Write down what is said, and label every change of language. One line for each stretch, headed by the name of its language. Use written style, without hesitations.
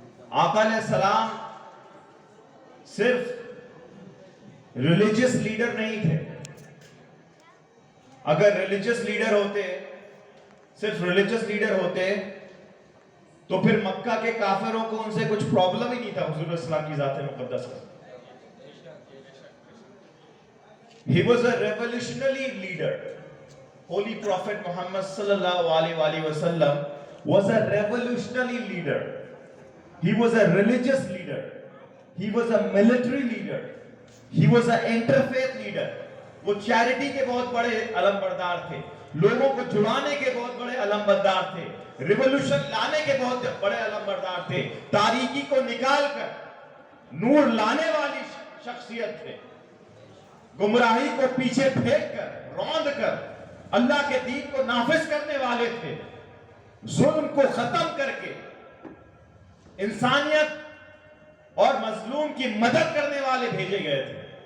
Urdu: آقا علیہ السلام صرف ریلیجس لیڈر نہیں تھے. اگر ریلیجس لیڈر ہوتے، صرف ریلیجس لیڈر ہوتے تو پھر مکہ کے کافروں کو ان سے کچھ پرابلم ہی نہیں تھا حضور اسلام کی ذات مقدس کا.
English: He was a revolutionary leader. Holy Prophet Muhammad sallallahu alaihi wasallam was a revolutionary leader. He was a religious leader. He was a military leader. He was an interfaith leader.
Urdu: وہ charity کے بہت بڑے علم بردار تھے، لوگوں کو جڑانے کے بہت بڑے علم بردار تھے، ریولوشن لانے کے بہت بڑے علم بردار تھے، تاریکی کو نکال کر نور لانے والی شخصیت تھے، گمراہی کو پیچھے پھینک کر، روند کر اللہ کے دین کو نافذ کرنے والے تھے، ظلم کو ختم کر کے انسانیت اور مظلوم کی مدد کرنے والے بھیجے گئے تھے.